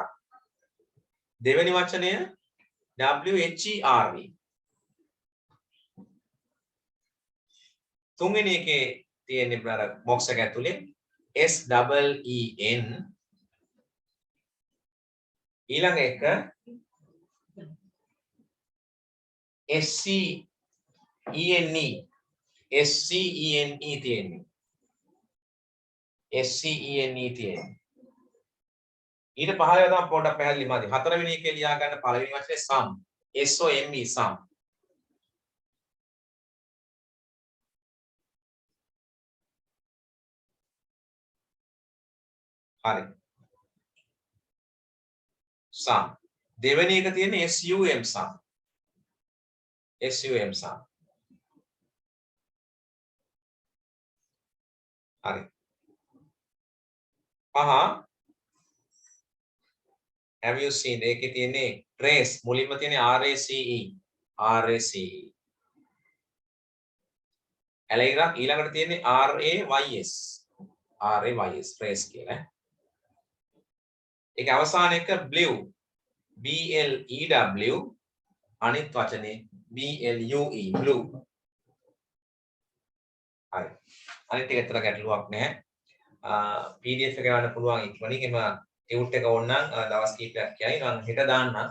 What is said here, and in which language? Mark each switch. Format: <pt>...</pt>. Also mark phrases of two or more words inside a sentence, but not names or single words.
<si>දෙවෙනි වචනය W H E R D. තුන්වෙනි එකේ තියෙන්නේ බර බොක්ස් එක ඇතුලේ S double E N. ඊළඟ එක S C E N E. S C E N E තියෙන්නේ. S C E N E තියෙන්නේ. ඊට පහළ තමයි පොඩ්ඩක් පැහැදිලි මාදි. හතරවෙනි එකේ ලියා ගන්න පළවෙනි වචනේ sum. S O M E sum. හරි. sum. දෙවෙනි එක තියෙන්නේ S U M sum. S U M sum. හරි. පහ</si> <en>have you seen</en> <si>ඒකේ තියෙන්නේ trace මුලින්ම තියෙන්නේ R A C E R A C E. ඇලයිරක් ඊළඟට තියෙන්නේ R A Y S R A Y S trace කියලා. ඒක අවසාන එක blue B L E W අනිත් වචනේ B L U E blue. හරි. අනිත් එක ඇත්තට ගැටලුවක් නැහැ. PDF එක ගන්න පුළුවන් ඉක්මනින් එම ටියුට් එක ඕන නම් දවස් කිහිපයක් කියයි මම හෙට දාන්නම්.</si>